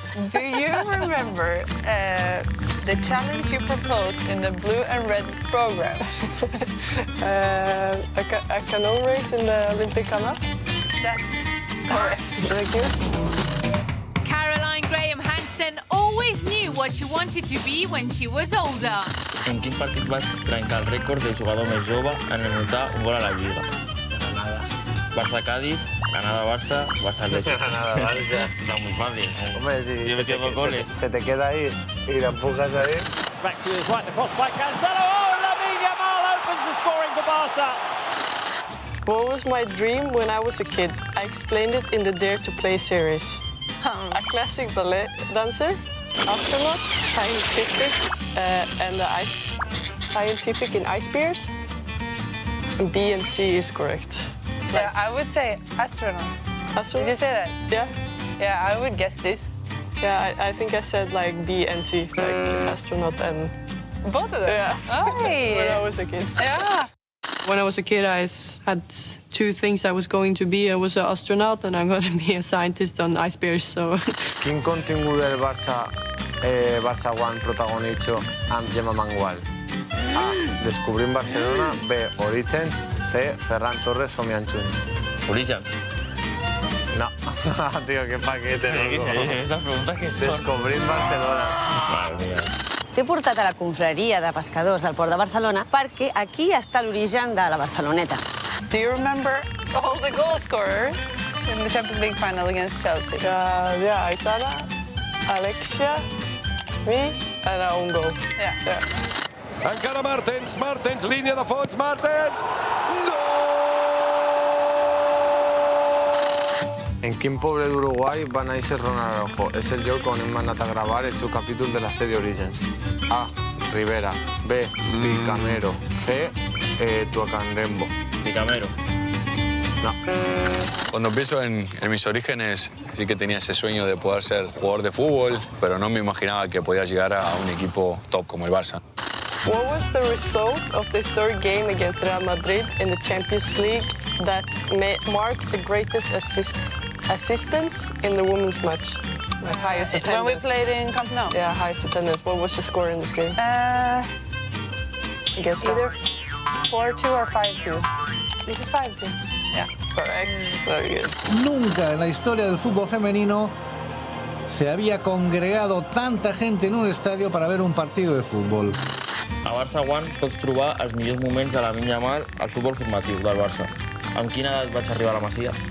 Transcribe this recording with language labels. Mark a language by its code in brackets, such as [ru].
[en] Do you remember the challenge you proposed in the blue and red program? A canoe race in the Olympic canal. That's correct. Thank you. Caroline Graham Hansen always knew what she wanted to be when she was older. [ca] En quin partit vas trencar el rècord de jugador més jove en anotar un gol a la Lliga? [es] Granada. Barça-Cádiz, Granada-Barça, Barça-Leche. Granada-Barça. Está muy fácil. Hombre, si Yo he metido 2 goles. se te queda ahí y la empujas ahí. [en] Back to his right, the cross by Cancelo. Oh, Lamine Yamal opens the scoring for Barça. What was my dream when I was a kid? I explained it in the Dare to Play series. A classic ballet dancer, astronaut, scientific, and scientific in ice bears. And B and C is correct. Yeah, I would say astronaut. Astronaut? Did you say that? Yeah. Yeah, I would guess this. Yeah, I think I said like B and C, like astronaut and... Both of them? Yeah. Oh, When I was a kid. yeah. When I was a kid, I had 2 things I was going to be. I was an astronaut and I'm going to be a scientist on ice bears, so... [ca] Quin contingut del Barça, Barça One protagonitzo amb Gemma Mangual? A. Descobrim Barcelona. B. Orígens. C. Ferran Torres somiant junts. Origen. [es] No. Tío, qué paquete, ¿Qué loco. es estas preguntas que son? [ca] Descobrim Barcelona. [es] Madre mía. [ca] T'he portat a la confraria de pescadors del Port de Barcelona perquè aquí està l'origen de la Barceloneta. [en] Do you remember all the goal scorers in the Champions League final against Chelsea? Yeah, Aitana, Alexia, me, and a own goal. Yeah. [ca] Encara Martens, línia de fons, Martens! En quin poble d'Uruguai va néixer Ronald Araujo? És el lloc on hem anat a gravar el seu capítol de la sèrie Orígens. A. Rivera. B. Picamero. C. Tuacanrembo. Picamero. No. [es] Cuando pienso en mis orígenes, sí que tenía ese sueño de poder ser jugador de fútbol, pero no me imaginaba que podía llegar a un equipo top como el Barça. [en] What was the result of the historic game against Real Madrid in the Champions League that marked the greatest assistance in the women's match? Like highest attendance. When we played in Camp Nou? Yeah, highest attendance. What was the score in this game? Against Either 4-2 or 5-2. Is it 5-2? Yeah, correct. Very good. [es] Nunca en la historia del fútbol femenino se había congregado tanta gente en un estadio para ver un partido de fútbol. [ca] A Barça One pots trobar els millors moments de Lamine Yamal al futbol formatiu del Barça. Amb quina edat vaig arribar a la Masia?